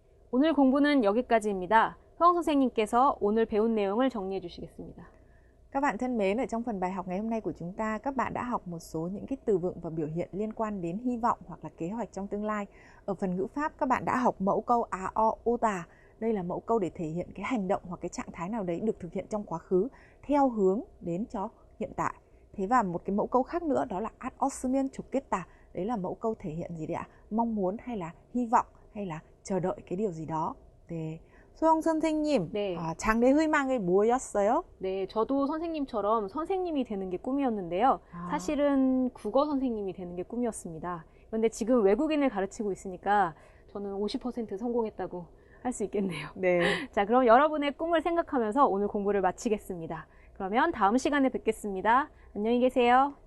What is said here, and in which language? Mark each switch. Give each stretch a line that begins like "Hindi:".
Korean: 오늘 공부는 여기까지입니다. 효영 선생님께서 오늘 배운 내용을 정리해 주시겠습니다.
Vietnamese: Các bạn thân mến, ở trong phần bài học ngày hôm nay của chúng ta, các bạn đã học một số những cái từ vựng và biểu hiện liên quan đến hy vọng hoặc là kế hoạch trong tương lai. Ở phần ngữ pháp, các bạn đã học mẫu câu á o ô tà. Đây là mẫu câu để thể hiện cái hành động hoặc cái trạng thái nào đấy được thực hiện trong quá khứ theo hướng đến cho hiện tại. Thế và một cái mẫu câu khác nữa đó là át osmian 좋겠다. Đấy là mẫu câu thể hiện gì đấy ạ? Mong muốn hay là hy vọng hay là chờ đợi cái điều gì đó.
Korean: 네. 소영 선생님, 네. 장래 희망이 뭐였어요? 네, 저도 선생님처럼 선생님이 되는 게 꿈이었는데요. 사실은 국어 선생님이 되는 게 꿈이었습니다. 그런데 지금 외국인을 가르치고 있으니까 저는 50% 성공했다고 할 수 있겠네요. 네. 자, 그럼 여러분의 꿈을 생각하면서 오늘 공부를 마치겠습니다. 그러면 다음 시간에 뵙겠습니다. 안녕히 계세요.